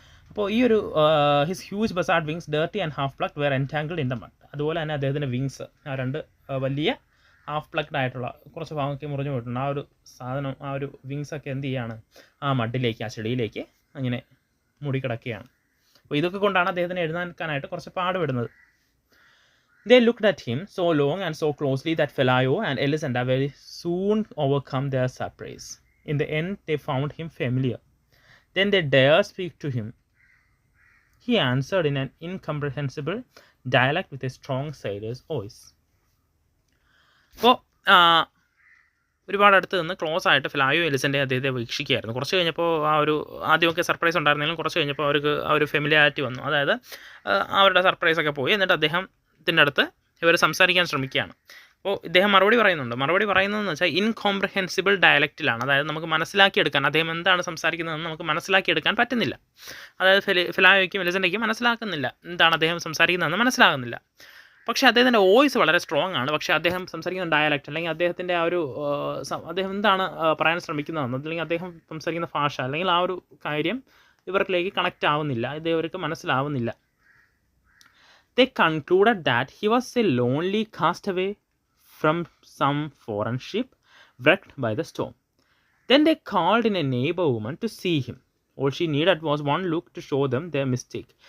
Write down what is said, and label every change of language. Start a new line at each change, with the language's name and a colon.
Malayalam: അപ്പോൾ ഈ ഒരു
English: His huge buzzard wings, dirty and half plucked, were entangled in the mud.
Malayalam: അതുപോലെ തന്നെ അദ്ദേഹത്തിൻ്റെ വിങ്സ്, ആ 2 വലിയ ഹാഫ് പ്ലക്ഡ് ആയിട്ടുള്ള കുറച്ച് ഭാഗമൊക്കെ മുറിഞ്ഞു പോയിട്ടുണ്ട്. ആ ഒരു സാധനം, ആ ഒരു വിങ്സൊക്കെ എന്ത് ചെയ്യുകയാണ്, ആ മഡിലേക്ക്, ആ ചെടിയിലേക്ക് അങ്ങനെ മൂടിക്കിടക്കുകയാണ്. അപ്പോൾ ഇതൊക്കെ കൊണ്ടാണ് അദ്ദേഹത്തിന് എഴുന്നേൽക്കാനായിട്ട് കുറച്ച് പാടുപെടുന്നത്.
English: They looked at him so long and so closely that Felayo and Elisenda very soon overcome their surprise. In the end, they found him familiar. Then they dared speak to him. He answered in an incomprehensible dialect with a strong sailor's voice.
Malayalam: അപ്പോൾ ഒരുപാട് അടുത്ത് നിന്ന് close ആയിട്ട് ഫിലായോ എലിസൻ്റെ അദ്ദേഹത്തെ വീക്ഷിക്കുകയായിരുന്നു. കുറച്ച് കഴിഞ്ഞപ്പോൾ ആ ഒരു ആദ്യമൊക്കെ സർപ്രൈസ് ഉണ്ടായിരുന്നെങ്കിലും കുറച്ച് കഴിഞ്ഞപ്പോൾ അവർക്ക് ആ ഒരു ഫെമിലിയാരിറ്റി വന്നു. അതായത് അവരുടെ സർപ്രൈസൊക്കെ പോയി. എന്നിട്ട് അദ്ദേഹത്തിൻ്റെ അടുത്ത് ഇവർ സംസാരിക്കാൻ ശ്രമിക്കുകയാണ്. അപ്പോൾ ഇദ്ദേഹം മറുപടി പറയുന്നതെന്ന് വെച്ചാൽ ഇൻകോംപ്രഹെൻസിബിൾ ഡയലക്റ്റിലാണ്. അതായത് നമുക്ക് മനസ്സിലാക്കിയെടുക്കാൻ, അദ്ദേഹം എന്താണ് സംസാരിക്കുന്നതെന്ന് നമുക്ക് മനസ്സിലാക്കിയെടുക്കാൻ പറ്റുന്നില്ല. അതായത് ഫിലായോയ്ക്കും എലിസൻ്റെയ്ക്കും മനസ്സിലാക്കുന്നില്ല, എന്താണ് അദ്ദേഹം സംസാരിക്കുന്നതെന്ന് മനസ്സിലാകുന്നില്ല. പക്ഷേ അദ്ദേഹത്തിൻ്റെ വോയിസ് വളരെ സ്ട്രോങ് ആണ്. പക്ഷേ അദ്ദേഹം സംസാരിക്കുന്ന ഡയലക്റ്റ് അല്ലെങ്കിൽ അദ്ദേഹത്തിൻ്റെ ആ ഒരു അദ്ദേഹം എന്താണ് പറയാൻ ശ്രമിക്കുന്നതെന്ന്, അല്ലെങ്കിൽ അദ്ദേഹം സംസാരിക്കുന്ന ഭാഷ അല്ലെങ്കിൽ ആ ഒരു കാര്യം ഇവർക്കിലേക്ക് കണക്റ്റ് ആവുന്നില്ല, ഇത് ഇവർക്ക് മനസ്സിലാവുന്നില്ല.
English: They concluded that he was a lonely castaway from some foreign ship wrecked by the storm. Then they called in a neighbor woman to see him. All she needed was one look to show them their mistake.